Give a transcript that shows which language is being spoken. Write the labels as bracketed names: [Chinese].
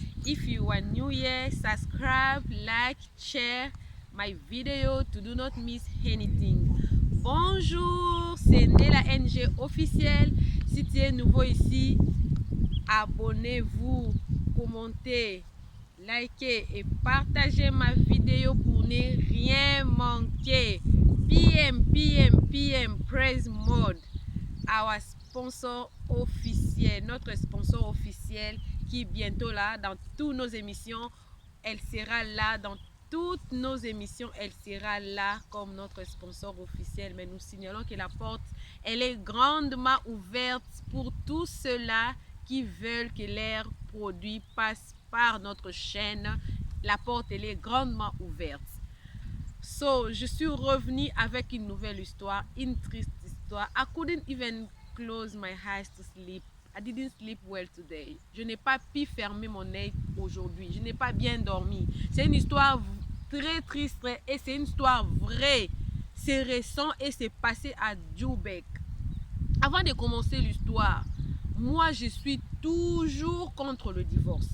[English] If you are new here, subscribe, like, share my video to do not miss anything. [French] Bonjour, c'est Nela NG officiel. Si tu es nouveau ici, abonnez-vous, commentez, likez et partagez ma vidéo pour ne rien manquer. PM, Praise Mode, [English] our sponsor [French] officiel, notre sponsor officiel qui est bientôt là dans toutes nos émissions. Elle sera là dans toutes nos émissions. Elle sera là comme notre sponsor officiel. Mais nous signalons que la porte, elle est grandement ouverte pour tous ceux-là qui veulent que leurs produits passent par notre chaîne. La porte, elle est grandement ouverte. So, je suis revenue avec une nouvelle histoire, une triste histoire. [English] I couldn't even close my eyes to sleep. I didn't sleep well today. [French] Je n'ai pas pu fermer mon œil aujourd'hui. Je n'ai pas bien dormi. C'est une histoire très triste et c'est une histoire vraie. C'est récent et c'est passé à Joburg. Avant de commencer l'histoire, moi je suis toujours contre le divorce.